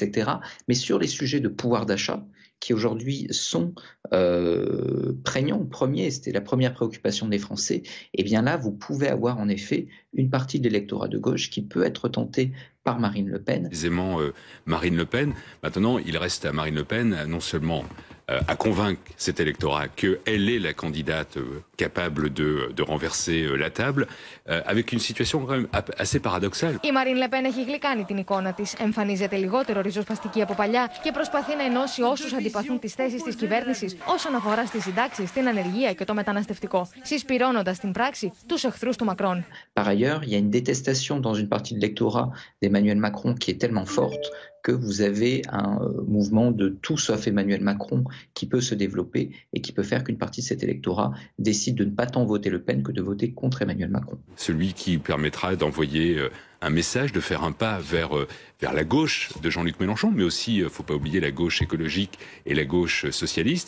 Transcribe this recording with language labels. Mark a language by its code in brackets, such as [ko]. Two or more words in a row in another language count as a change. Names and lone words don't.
[fr] Mais sur les sujets de pouvoir d'achat, qui aujourd'hui sont prégnants, premiers, c'était la première préoccupation des Français, et bien là, vous pouvez avoir en effet une partie de l'électorat de gauche qui peut être tentée par Marine Le Pen. Aisément Marine Le Pen. Maintenant, il reste à Marine Le Pen non seulement à convaincre cet électorat qu'elle est la candidate capable de renverser la table, avec une situation quand même assez paradoxale. [el] Η Marine Le Pen έχει γλυκάνει την εικόνα της, εμφανίζεται λιγότερο ριζοσπαστική από παλιά και προσπαθεί να ενώσει όσους αντιπαθούν τις θέσεις της κυβέρνησης όσον αφορά στις συντάξεις, την ανεργία και το μεταναστευτικό, συσπυρώνοντας στην πράξη τους εχθρούς του Μακρόν. [fr] Par ailleurs, il y a une détestation dans une partie de l'électorat d'Emmanuel Macron qui est tellement forte que vous avez un mouvement de tout sauf Emmanuel Macron qui peut se développer et qui peut faire qu'une partie de cet électorat décide de ne pas tant voter Le Pen que de voter contre Emmanuel Macron. Celui qui permettra d'envoyer un message, de faire un pas vers la gauche de Jean-Luc Mélenchon, mais aussi, il ne faut pas oublier la gauche écologique et la gauche socialiste.